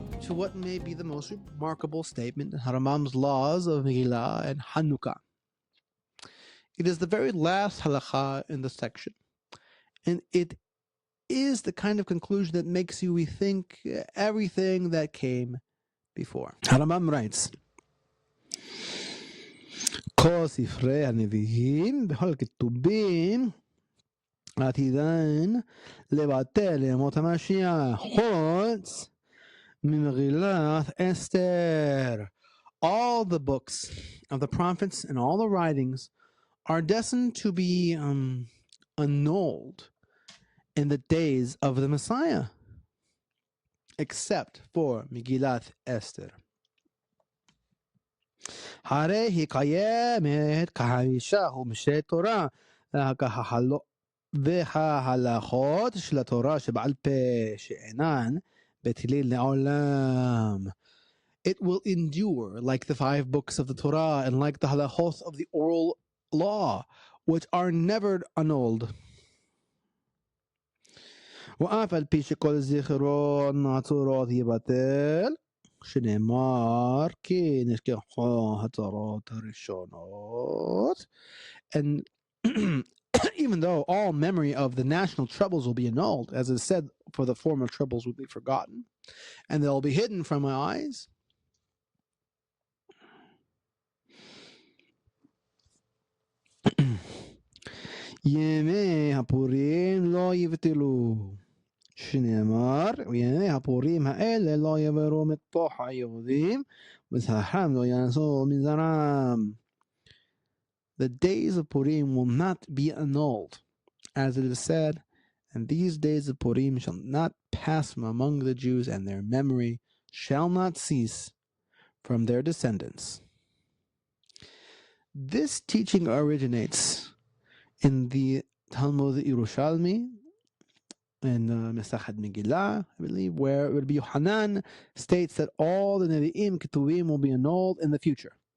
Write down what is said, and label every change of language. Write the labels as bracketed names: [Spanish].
[English] What may be the most remarkable statement in Rambam's laws of Megillah and Hanukkah. It is the very last halakha in the section, and it is the kind of conclusion that makes you rethink everything that came before. Rambam writes, [Hebrew] כל ספרי הנביאים בכל כתובים עתידן לבטל ימות המשיח חוץ Megillat Esther. [English] All the books of the prophets and all the writings are destined to be annulled in the days of the Messiah, except for Megillat Esther. [Hebrew] הרי היא קיימת כחמישה חומשי תורה וההלכות של התורה שבעל פה שאינן בטלים לעולם. [English] It will endure like the 5 books of the Torah and like the halachot of the oral law, which are never annulled. [Hebrew] ואף על פי שכל זיכרון הצורות יבטל, שנאמר כי נשכחו הצרות הראשונות. [English] And even though all memory of the national troubles will be annulled, as is said, for the former troubles will be forgotten, and they'll be hidden from my eyes. [Hebrew] ימי הפורים לא יבטלו, שנאמר, וימי הפורים האלה לא יעברו מתוך היהודים, וזרעם לא יעשו מזרעם. [English] The days of Purim will not be annulled, as it is said, and these days of Purim shall not pass from among the Jews, and their memory shall not cease from their descendants. This teaching originates in the Talmud Yerushalmi, in Mesachet Megillah, I believe, where Rabbi Yohanan states that all the Nevi'im Ketuvim will be annulled in the future.